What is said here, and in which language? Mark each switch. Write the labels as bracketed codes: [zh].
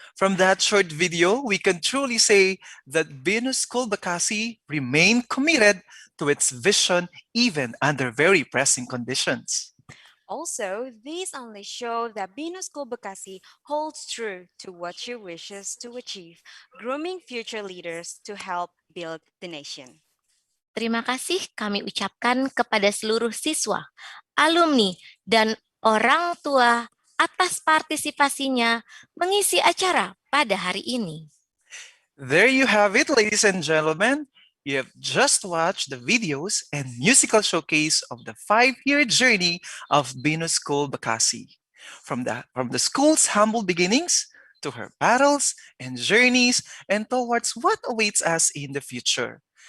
[en] From that short video, we can truly say that BINUS School Bekasi remained committed to its vision even under very pressing conditions. Also, these only show that BINUS School Bekasi holds true to what she wishes to achieve, grooming future leaders to help build the nation. [id] Terima kasih kami ucapkan kepada seluruh siswa, alumni, dan orang tua atas partisipasinya mengisi acara pada hari ini. [en] There you have it, ladies and gentlemen. You have just watched the videos and musical showcase of the 5-year journey of BINUS School Bekasi. From the school's humble beginnings to her battles and journeys and towards what awaits us in the future.